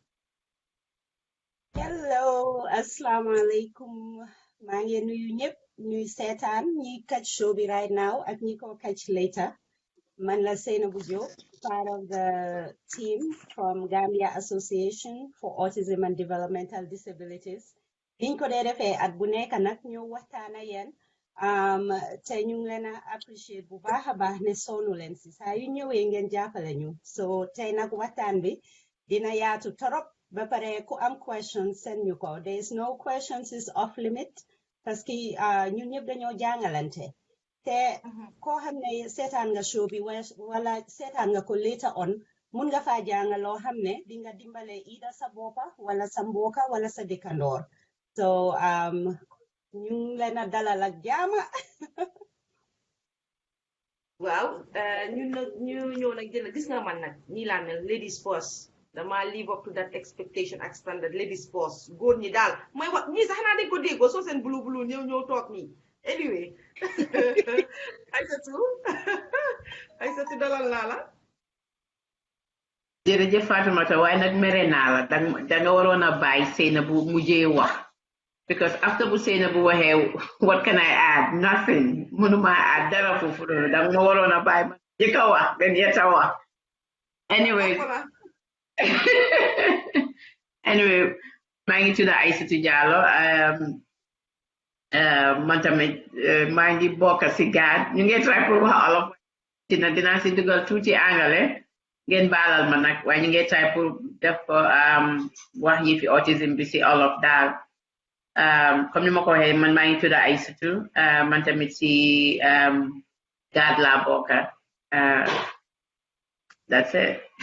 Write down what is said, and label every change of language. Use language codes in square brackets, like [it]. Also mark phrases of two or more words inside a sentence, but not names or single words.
[wo] hello asalaamaaleykum maa ngi nuyu ñëpp ñuy seetaan ñi catch show bi [en] right now [wo] ak ñi ko [en] catch later [wo] man la Seynabou Diop [en] part of the team from Gambia Association for Autism and Developmental [wo] Disabilities liñ ko dee defee at bu nekk nag ñu waxtaan ak yéen te ñu ngi leen a appreciate bu baax a baax ne sonnu leen si saa yu ñëwee ngeen jàppale ñu so tey nag waxtaan bi dina yaatu torop ba pare ku am [en] questions send [wo] ñu ko [en] there is no questions is off limit [fr] parce que [wo] ñun ñëpp dañoo jàngalante te koo xam ne seetaan nga show bi wala seetaan nga ko [en] later on [wo] mun nga faa jàng loo xam ne di nga dimbale ida sa boppa wala sa mbokka wala sa dëkkandoor so ñu ngi leen a dalal ak jaama waaw ñu ñëw nag jël gis nga man nag ñii laa mel [en] ladies first [wo] dama [en] live up to that expectation [wo] ak standard [en] ladies first [wo] góor ñi daal mooy wax ñii sax naa dañ ko déggoo soo seen bulu ñëw toog nii anyway Aïssatou dalal naa la jërëjëf Fatoumata waaye nag mere naa la danga waroon a bàyyi Seynabou mujjee wax [en] because after [wo] bu Seynabou waxee [en] what can I add nothing [wo] mënuma add dara foofu noonu danga ma waroon a bàyyi ma jëkk a wax ben Yata wax anyway maa ngi tudd Aïssatou Diallo man tamit maa ngi bokk si GAADD ñu ngi try pour wax olof dinaa si dugal tuuti angale ngeen baalal ma nag waaye ñu ngi try pour def ko wax yi fi autism bi si olof daal comme ni ma ko waxee man maa ngi tudd Aïssatou man tamit si GAADD laa bokk [en] that's it.